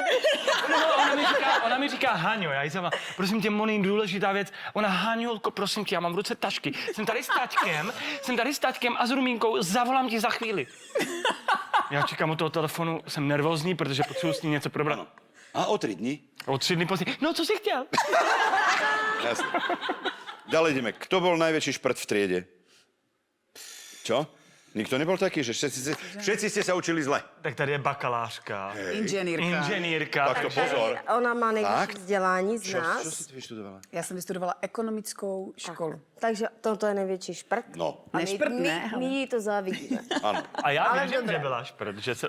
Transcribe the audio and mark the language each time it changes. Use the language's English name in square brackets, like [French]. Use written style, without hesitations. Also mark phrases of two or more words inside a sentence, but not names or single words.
[Czech] Ona mi říká, Haňo, já jí zavolám, prosím tě, Moni, důležitá věc. Ona, Haňolko, prosím tě, já mám v ruce tašky. Jsem tady s taťkem a s Rumínkou, zavolám ti za chvíli. Já čekám u toho telefonu, jsem nervózní, protože potřebuji s ní něco probrat. A o 3 dní? O 3 dny později, no co jsi chtěl? [Slovak] Jasne. Ďalej ideme. Kto bol najväčší šprt v triede? Čo? Nikto nebol taký, že všetci ste sa učili zle. [Czech] Tak tady je bakalářka, inženýrka. Tak to pozor. Ona má nejvyšší Tak? vzdělání z [Slovak] Čo [Czech] nás. [Slovak] si ty vyštudovala? [Czech] Já jsem vystudovala ekonomickou školu. Takže toto je největší šprt. No, A Nešprt, ne, my jí to závidíme. [Slovak] áno. [Czech] A já Ale vím, že [Slovak] dobré. [Czech] kde byla šprt, že se